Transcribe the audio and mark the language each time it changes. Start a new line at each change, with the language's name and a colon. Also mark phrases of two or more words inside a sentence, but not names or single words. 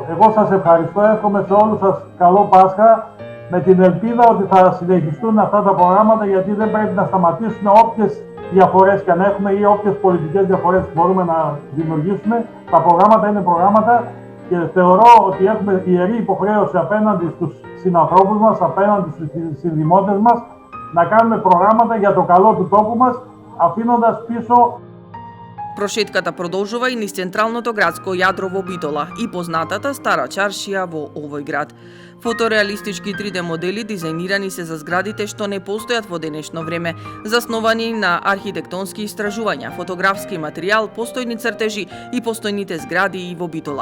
Greek: Εγώ σας ευχαριστώ, εύχομαι σε όλους σας καλό Πάσχα με την ελπίδα ότι θα συνεχιστούν αυτά τα προγράμματα, γιατί δεν πρέπει να σταματήσουν όποιες διαφορές και αν έχουμε ή όποιες πολιτικές διαφορές μπορούμε να δημιουργήσουμε. Τα προγράμματα είναι προγράμματα και θεωρώ ότι έχουμε ιερή υποχρέωση απέναντι στους συνανθρώπους μας, απέναντι στους συνδημότες μας, να κάνουμε προγράμματα για το καλό του τόπου μας, αφήνοντας πίσω.
Macedonian: Прошетката продолжува и низ централното градско јадро во Битола и познатата Стара чаршија во овој град. Фотореалистички 3D модели дизајнирани се за зградите што не постојат во денешно време, засновани на архитектонски истражувања, фотографски материјал, постојни цртежи и постојните згради и во Битола.